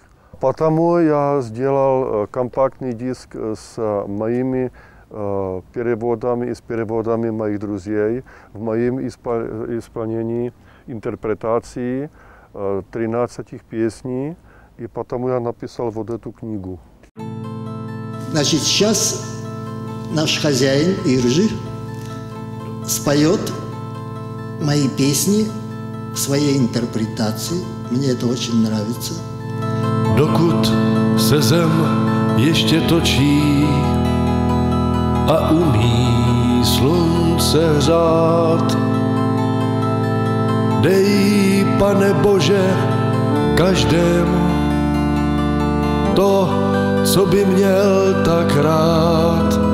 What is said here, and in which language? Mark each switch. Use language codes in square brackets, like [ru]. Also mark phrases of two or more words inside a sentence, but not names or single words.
[ru] Потому я сделал компактный диск с моими переводами и с переводами моих друзей, в моем исполнении интерпретации 13 песней, и потому я написал вот эту книгу. Значит, сейчас наш хозяин Ирджи споет мои песни в своей интерпретации. Мне это очень nравится. [cs] Dokud se zem ještě točí a umí slunce hřát, dej, Pane Bože, každému to, co by měl tak rád.